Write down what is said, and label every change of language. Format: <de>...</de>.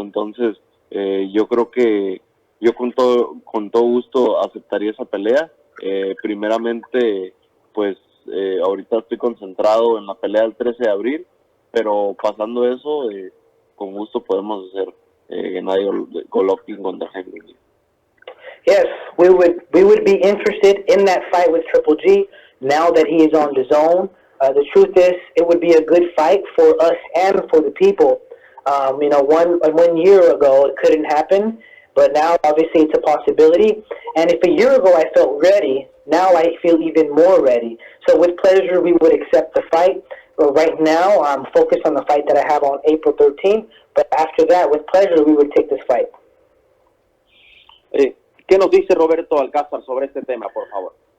<es>Entonces, yo creo que yo con todo gusto aceptaría esa pelea. Primeramente, pues ahorita estoy concentrado en la pelea del 13 de abril, pero pasando eso, con gusto podemos hacer Gennady Golovkin contra Jaime Munguia.</es> <en>Yes, we would be interested in that fight with Triple G now that he is on DAZN. The truth is, it would be a good fight for us and for the people. 1 year ago it couldn't happen, but now obviously it's a possibility. And if a year ago I felt ready, now I feel even more ready. So with pleasure we would accept the fight. But right now I'm focused on the fight that I have on April 13th. But after that, with pleasure, we would take this fight.</en> <es>¿Qué nos dice Roberto Alcázar sobre este tema, por favor?</es>